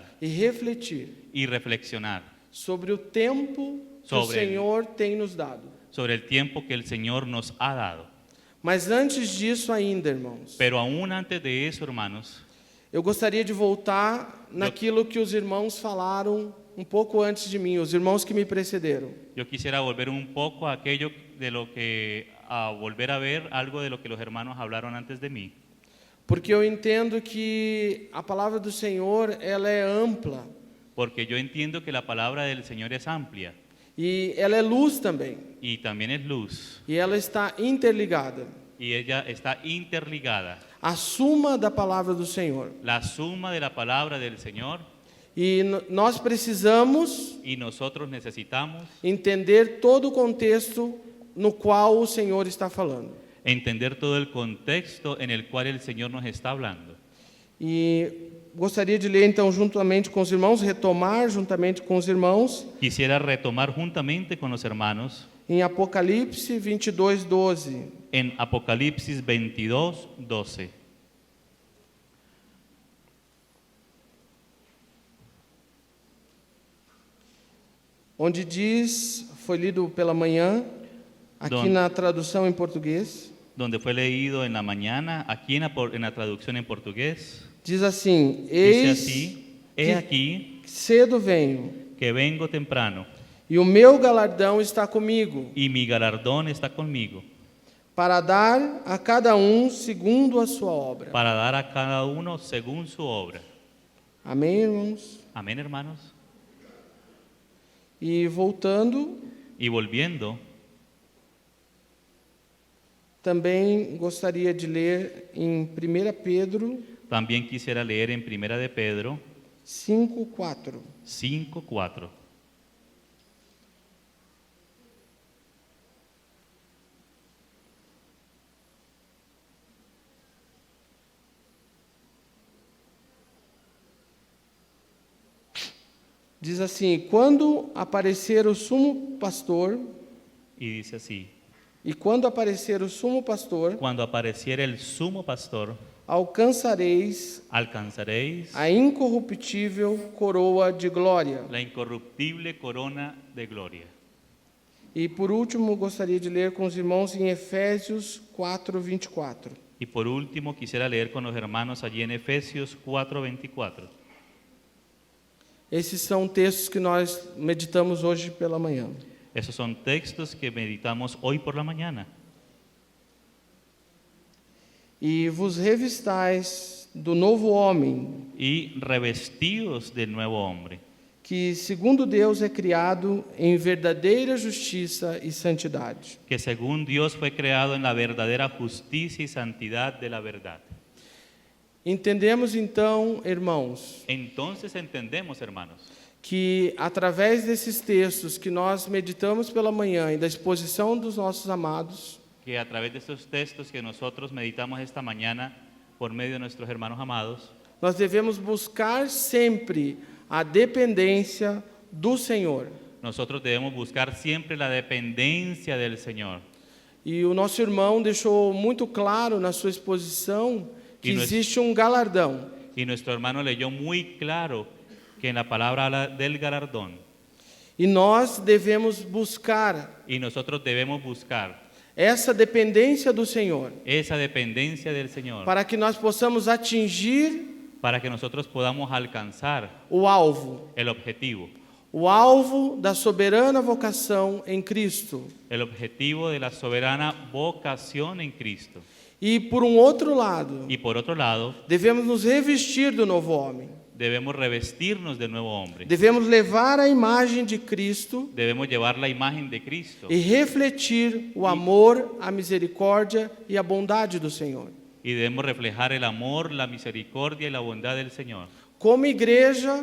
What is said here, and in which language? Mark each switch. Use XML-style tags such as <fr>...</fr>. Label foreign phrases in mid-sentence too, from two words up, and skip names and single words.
<pt>e refletir</pt> <es>y reflexionar</es> <pt>sobre o tempo que o Sobre Senhor tem nos dado.</pt> <es>sobre el tiempo que el Señor nos ha dado.</es> <pt>Mas antes disso ainda, irmãos,</pt> <es>Pero aún antes de eso, hermanos,</es> <pt>eu gostaria de voltar naquilo que os irmãos falaram um pouco antes de mim, os irmãos que me precederam.</pt> <es>yo quisiera volver un poco a aquello de lo que, a volver a ver algo de lo que los hermanos hablaron antes de mí.</es> <pt>Porque eu entendo que a palavra do Senhor, ela é ampla</pt> <es>Porque yo entiendo que la palabra del Señor es amplia</es> <pt>e ela é luz também.</pt> <es>y también es luz</es> <pt>E ela está interligada.</pt> <es>y ella está interligada.</es> <pt>A suma da palavra do Senhor.</pt> <es>La suma de la palabra del Señor</es> <pt>E nós precisamos</pt> <es>y nosotros necesitamos</es> <pt>entender todo o contexto no qual o Senhor está falando.</pt> <es>entender todo el contexto en el cual el Señor nos está hablando.</es> <pt>E gostaria de ler então juntamente com os irmãos, retomar juntamente com os irmãos,</pt> <es>Quisiera retomar juntamente con los hermanos</es> <pt>em Apocalipse 22:12.</pt> <es>en Apocalipsis 22:12.</es> <pt>Onde diz, foi lido pela manhã, aqui</pt> <es>Donde-</es> <pt>na tradução em português,</pt> <es>donde fue leído en la mañana, aquí en la traducción en portugués,</es> <pt>diz assim:</pt> <es>dice</es> <pt>Eis</pt> <es>así, he</es> <pt>que</pt> <es>aquí</es> <pt>cedo venho,</pt> <es>que vengo temprano,</es> <pt>e o meu galardão está comigo,</pt> <es>y mi galardón está conmigo,</es> <pt>para dar a cada um segundo a sua obra.</pt> <es>para dar a cada uno según su obra.</es> <pt>Amém, irmãos?</pt> <es>Amén, hermanos.</es> <pt>E voltando,</pt> <es>Y volviendo,</es> <pt>também gostaria de ler em 1 Pedro</pt> <es>también quisiera leer en Primera de Pedro</es> <pt>5:4.</pt> <es>5:4.</es> <pt>Diz assim: quando aparecer o sumo pastor,</pt> <es>Y dice así,</es> <pt>e quando aparecer o sumo pastor,</pt> <es>cuando apareciera el sumo pastor,</es> <pt>alcançareis</pt> <es>alcanzaréis</es> <pt>a incorruptível coroa de glória.</pt> <es>la incorruptible corona de gloria.</es> <pt>E por último, gostaria de ler com os irmãos em Efésios 4:24.</pt> <es>Y por último, quisiera leer con los hermanos allí en Efesios 4:24.</es> <pt>Esses são textos que nós meditamos hoje pela manhã.</pt> <es>Esos son textos que meditamos hoy por la mañana.</es> <pt>E vos revistais do novo homem,</pt> <es>Y revestidos del nuevo hombre,</es> <pt>que segundo Deus é criado em verdadeira justiça e santidade.</pt> <es>que según Dios fue creado en la verdadera justicia y santidad de la verdad.</es> <pt>Entendemos então, irmãos,</pt> <es>Entonces entendemos, hermanos,</es> <pt>que através desses textos que nós meditamos pela manhã e da exposição dos nossos amados,</pt> <es>que a través de estos textos que nosotros meditamos esta mañana por medio de nuestros hermanos amados,</es> <pt>nós devemos buscar sempre a dependência do Senhor.</pt> <es>nosotros debemos buscar siempre la dependencia del Señor.</es> <pt>E o nosso irmão deixou muito claro na sua exposição que E nós- existe um galardão.</pt> <es>Y nuestro hermano leyó muy claro que en la palabra habla del galardón.</es> <pt>E nós devemos buscar</pt> <es>Y nosotros debemos buscar</es> <pt>essa dependência do Senhor</pt> <es>esa dependencia del Señor</es> <pt>para que nós possamos atingir</pt> <es>para que nosotros podamos alcanzar</es> <pt>o alvo</pt> <es>el objetivo</es> <pt>da soberana vocação em Cristo.</pt> <es>de la soberana vocación en Cristo.</es> <pt>E por um outro lado,</pt> <es>Y por otro lado,</es> <pt>devemos nos revestir do novo homem.</pt> <es>debemos revestirnos del nuevo hombre.</es> <pt>Devemos levar a imagem de Cristo</pt> <es>Debemos llevar la imagen de Cristo</es> <pt>e refletir o amor, a misericórdia e a bondade do Senhor.</pt> <es>y debemos reflejar el amor, la misericordia y la bondad del Señor.</es> <pt>Como igreja,</pt>